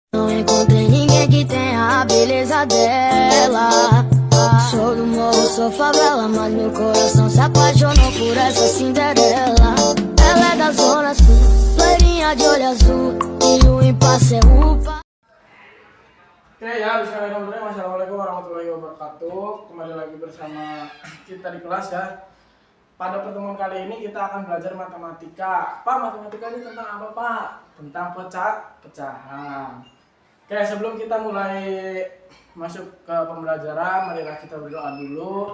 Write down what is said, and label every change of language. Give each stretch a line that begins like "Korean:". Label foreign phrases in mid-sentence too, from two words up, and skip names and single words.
Portuguese: Não encontrei ninguém que tenha a beleza dela. Sou do morro, sou favela, mas meu coração se apaixonou por essa Cinderela. Ela é da zona sul, loirinha de olho azul, e o impasse é upa.
Arabic: Oke ya, بسم الله الرحمن الرحيم. السلام عليكم ورحمة الله وبركاته.
Indonesian: Kembali lagi bersama kita di kelas ya. Pada pertemuan kali ini kita akan belajar matematika. Pak, matematika ini tentang apa, Pak? Tentang pecahan. Oke, sebelum kita mulai masuk ke pembelajaran, marilah kita berdoa dulu.